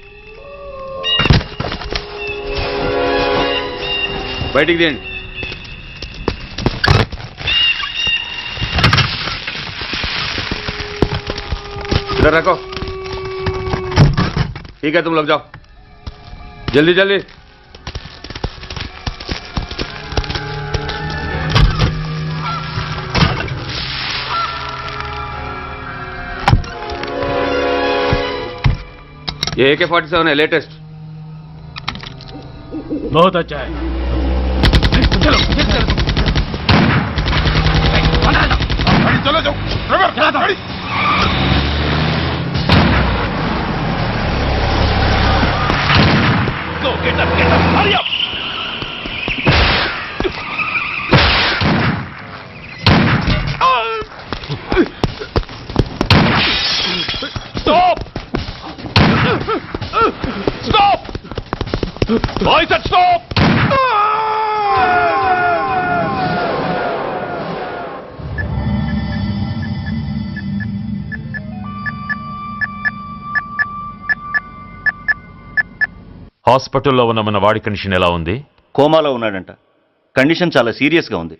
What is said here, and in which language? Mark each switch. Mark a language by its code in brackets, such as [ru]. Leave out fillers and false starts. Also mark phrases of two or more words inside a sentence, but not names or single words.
[te] బయటికి తీయండి. [hi] इधर रखो. ठीक है, तुम लोग जाओ जल्दी जल्दी. ये AK-47 है, लेटेस्ट. बहुत अच्छा है. चलो चलो जाओ. [en] Go, get up, hurry up. Stop! Stop! I said stop! [te] హాస్పిటల్లో ఉన్న మన వాడి కండిషన్ ఎలా ఉంది? కోమాలో ఉన్నాడంట. కండిషన్ చాలా సీరియస్గా ఉంది.